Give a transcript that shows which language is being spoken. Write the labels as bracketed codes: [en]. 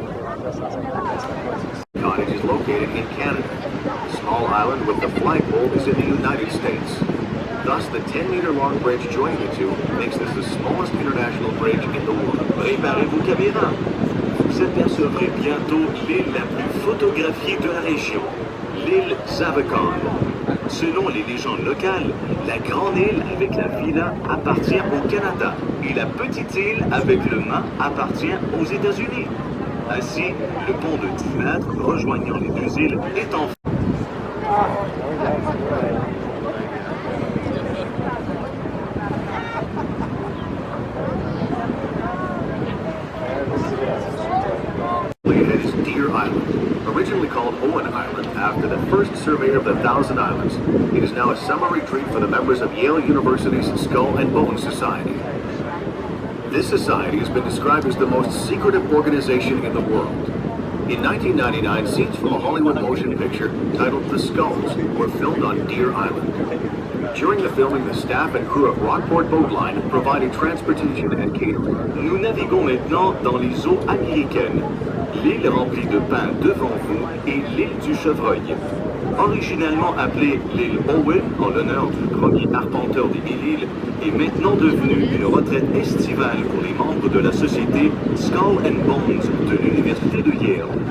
[en] Cottage is located in Canada. The small island with the flagpole is in the United States. Thus, the 10-meter-long bridge joining the two makes this the smallest international bridge in the world. [fr] Préparez vos caméras. Vous apercevrez bientôt l'île la plus photographiée de la région, l'île Zavacon. Selon les légendes locales, la grande île avec la villa appartient au Canada et la petite île avec le mât appartient aux États-Unis. Ainsi, le pont de 10 mètres rejoignant les deux îles est en [en] It is Deer Island. Originally called Owen Island after the first surveyor of the Thousand Islands, it is now a summer retreat for the members of Yale University's Skull and Bone Society. This society has been described as the most secretive organization in the world. In 1999, scenes from a Hollywood motion picture titled The Skulls were filmed on Deer Island. During the filming, the staff and crew of Rockport Boat Line provided transportation and catering. [fr] Nous naviguons maintenant dans les eaux américaines. L'île remplie de pins devant vous est l'île du Chevreuil. Originellement appelée l'île Owen en l'honneur du premier arpenteur des Mille-Îles, est maintenant devenue une retraite estivale pour les membres de la société Skull and Bones de l'Université de Yale.